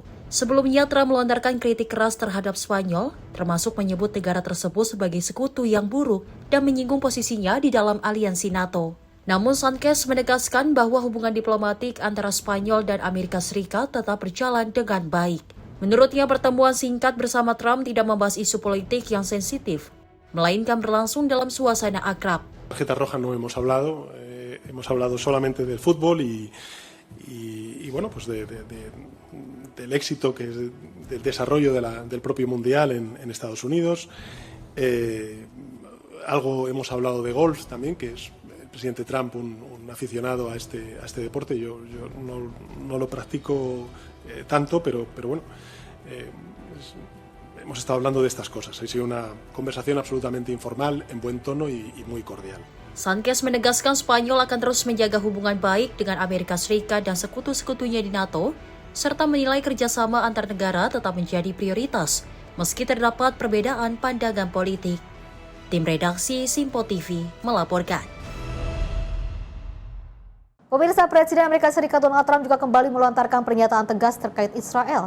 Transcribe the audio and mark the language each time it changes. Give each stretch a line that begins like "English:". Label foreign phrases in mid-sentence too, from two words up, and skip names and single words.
Indonesian: Sebelumnya, Trump melontarkan kritik keras terhadap Spanyol, termasuk menyebut negara tersebut sebagai sekutu yang buruk dan menyinggung posisinya di dalam aliansi NATO. Namun, Sánchez menegaskan bahwa hubungan diplomatik antara Spanyol dan Amerika Serikat tetap berjalan dengan baik. Menurutnya, pertemuan singkat bersama Trump tidak membahas isu politik yang sensitif, melainkan berlangsung dalam suasana akrab.
Spanish: Tarjeta roja no hemos hablado. Hemos hablado solamente del fútbol y bueno, pues del éxito que es del desarrollo del propio mundial en Estados Unidos. Algo hemos hablado de golf también, que es el presidente Trump un aficionado a este deporte. Yo no lo practico tanto, pero bueno, hemos estado hablando de estas cosas. Ha sido una conversación absolutamente informal, en buen tono y muy cordial.
Indonesian: Sánchez menegaskan Spanyol akan terus menjaga hubungan baik dengan Amerika Serikat dan sekutu-sekutunya di NATO, serta menilai kerjasama antar negara tetap menjadi prioritas, meski terdapat perbedaan pandangan politik. Tim redaksi Sinpo TV melaporkan. Pemirsa, Presiden Amerika Serikat Donald Trump juga kembali melontarkan pernyataan tegas terkait Israel.